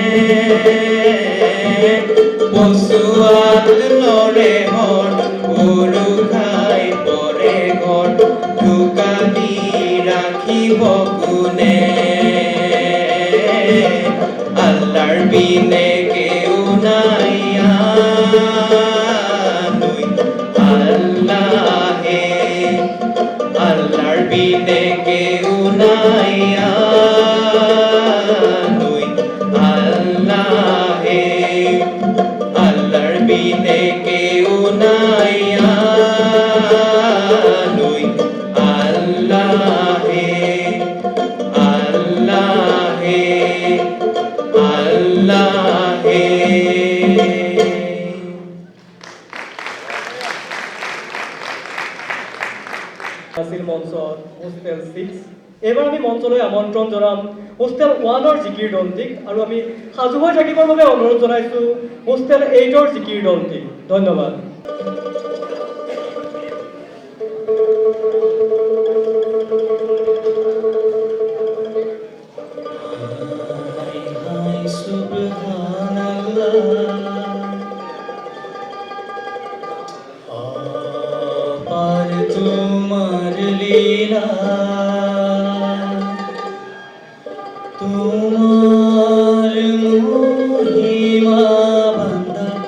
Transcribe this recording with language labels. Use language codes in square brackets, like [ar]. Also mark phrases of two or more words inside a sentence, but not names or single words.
[as] পশুয়াত লৰে হৰ, গৰু খাই পৰে ঘৰ, ঢুকালি ৰাখিব কোনে, আল্লাহৰ বিনে কেউ নাই আল্লাহে, আল্লাহর বিনে কেউ নাই আল্লাহে, আল্লাহর বিনে কেউ নাই আল্লাহে, আল্লাহে, আল্লাহে। মঞ্চ হোষ্টেল 6। এইবাৰ আমি মঞ্চলৈ আমন্ত্ৰণ জনাম হোষ্টেল 1ৰ জিকিৰ দলটিক, আৰু আমি সাজু হৈ থাকিবৰ বাবে অনুৰোধ জনাইছোঁ হোষ্টেল 8ৰ জিকিৰ দলটিক। ধন্যবাদ। হায় সুবহানাল্লাহ, অপার তোমার লীলা, তোমার মহিমা বান্দা